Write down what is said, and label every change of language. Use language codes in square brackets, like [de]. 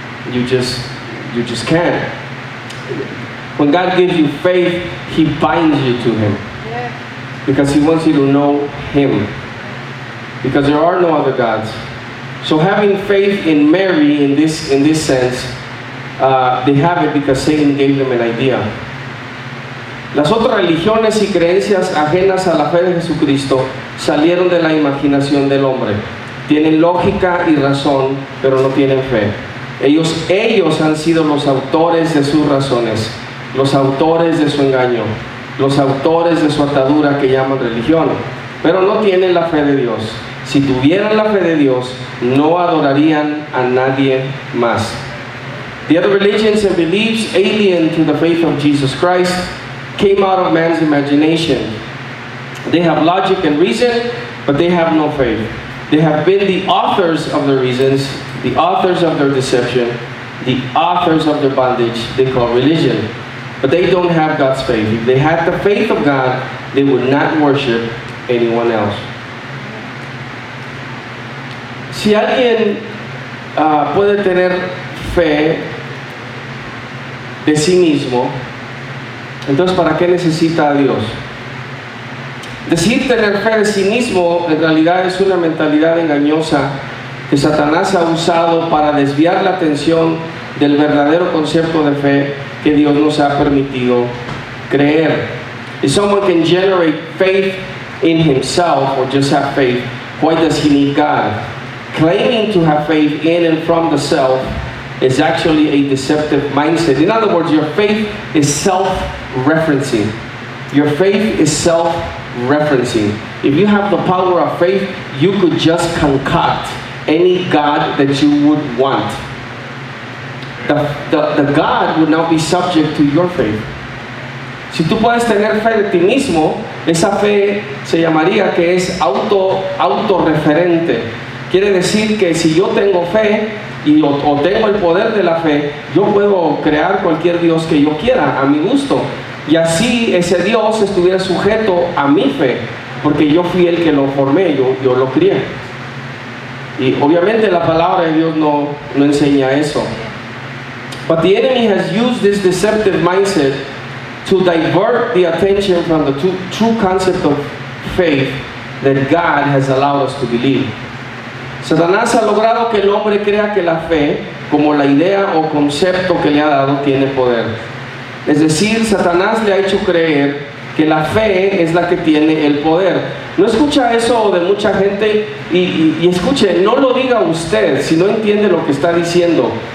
[en] You just can't. When God gives you faith, He binds you to Him. Because He wants you to know Him. Because there are no other gods. So having faith in Mary in this sense, they have it because Satan gave them an idea. [es] Las otras religiones y creencias ajenas a la fe de Jesucristo salieron de la imaginación del hombre. Tienen lógica y razón, pero no tienen fe. Ellos han sido los autores de sus razones, los autores de su engaño, los autores de su atadura que llaman religión, pero no tienen la fe de Dios. Si tuvieran la fe de Dios, no adorarían a nadie más. [en] The other religions and beliefs alien to the faith of Jesus Christ came out of man's imagination. They have logic and reason, but they have no faith. They have been the authors of their reasons, the authors of their deception, the authors of their bondage they call religion. But they don't have God's faith. If they had the faith of God, they would not worship anyone else. [es] Si alguien puede tener fe de sí mismo, entonces ¿para qué necesita a Dios? Decir tener fe de sí mismo en realidad es una mentalidad engañosa que Satanás ha usado para desviar la atención del verdadero concepto de fe que Dios nos ha permitido creer. [en] If someone can generate faith in himself or just have faith, why does he need God? Claiming to have faith in and from the self is actually a deceptive mindset. In other words, your faith is self-referencing. Your faith is self-referencing. If you have the power of faith, you could just concoct any God that you would want. The God would not be subject to your faith. [es] Si tú puedes tener fe de ti mismo, esa fe se llamaría que es autorreferente. Quiere decir que si yo tengo fe o tengo el poder de la fe, yo puedo crear cualquier Dios que yo quiera a mi gusto. Y así ese Dios estuviera sujeto a mi fe, porque yo fui el que lo formé, yo lo crié. Y obviamente la palabra de Dios no enseña eso. [en] But the enemy has used this deceptive mindset to divert the attention from the true concept of faith that God has allowed us to believe. [es] Satanás ha logrado que el hombre crea que la fe, como la idea o concepto que le ha dado, tiene poder. Es decir, Satanás le ha hecho creer que la fe es la que tiene el poder. No escucha eso de mucha gente y escuche, no lo diga usted si no entiende lo que está diciendo.